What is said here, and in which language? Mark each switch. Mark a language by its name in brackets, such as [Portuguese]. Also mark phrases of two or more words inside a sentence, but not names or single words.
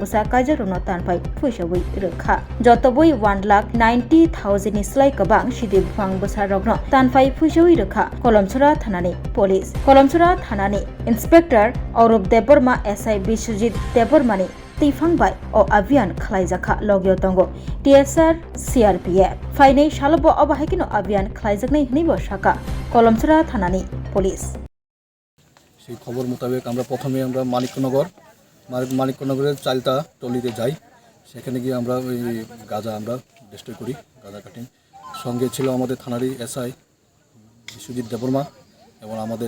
[Kok Borok] Busa Kajarono Tanpai Fushawi Rekha Jotoboi 1,90,000 Islai Kabang Shidi Bufang Busa Rogno Tanpai Fushawi Rekha Kolomchora Thanani Police Kolomchora Thanani Inspector Orob Deborma SI Bishujit Debormani Tifangbai o Avian Khlaijaka Logio Tongo TSR CRPF Faine Shalobo Obahekino Avian Khlaijaknai Hnibo Shaka Kolomchora Thanani Police [Bangla] সেই খবর মোতাবেক আমরা প্রথমে আমরা মানিকনগরের চালতা টলিতে যাই সেখানে গিয়ে আমরা ওই গাঁজা আমরা ডিস্ট্রয় করি গাঁজা কাটিং সঙ্গে ছিল আমাদের থানারই এসআই বিশ্বজিৎ দেববর্মা এবং আমাদের